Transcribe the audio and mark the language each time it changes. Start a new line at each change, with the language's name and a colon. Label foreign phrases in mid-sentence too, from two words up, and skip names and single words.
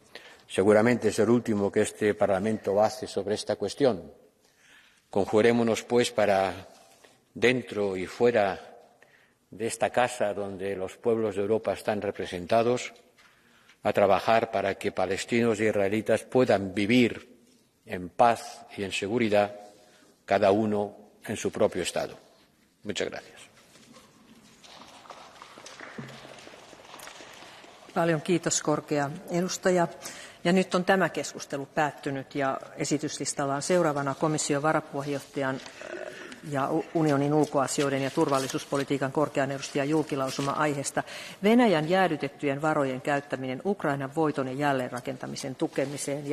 Spanish: Seguramente es el último que este Parlamento hace sobre esta cuestión, Conjurémonos, pues, para, dentro y fuera de esta casa donde los pueblos de Europa están representados, a trabajar para que palestinos y israelitas puedan vivir en paz y en seguridad, cada uno en su propio Estado. Muchas gracias.
Finnish: Paljon kiitos, korkea edustaja. Ja nyt on tämä keskustelu päättynyt ja esityslistalla on seuraavana komission varapuheenjohtajan ja unionin ulkoasioiden ja turvallisuuspolitiikan korkean edustajan julkilausuma aiheesta Venäjän jäädytettyjen varojen käyttäminen Ukrainan voiton ja jälleenrakentamisen tukemiseen.